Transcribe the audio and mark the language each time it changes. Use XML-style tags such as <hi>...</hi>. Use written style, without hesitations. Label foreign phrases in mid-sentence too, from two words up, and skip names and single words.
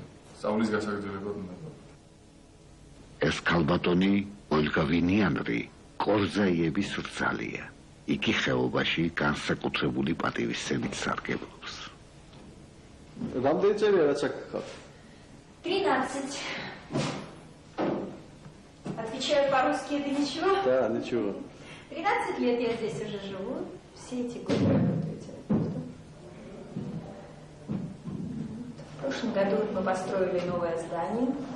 <ka>სწავლის გასაგრძელებად უნდა. ეს ქალბატონი ოლგა ვინიანრი კორზაიების რძალია. იგი ხეობაში განსაკუთრებული პატივისცემით სარგებლობს. რამდენი წელია რაც აქ ხართ? 13.</ka> <ru>Отвечаю по-русски, это ничего? Да, ничего. 13 лет я здесь уже живу. Все эти годы работаю терапевтом. В прошлом году мы построили новое здание.</ru>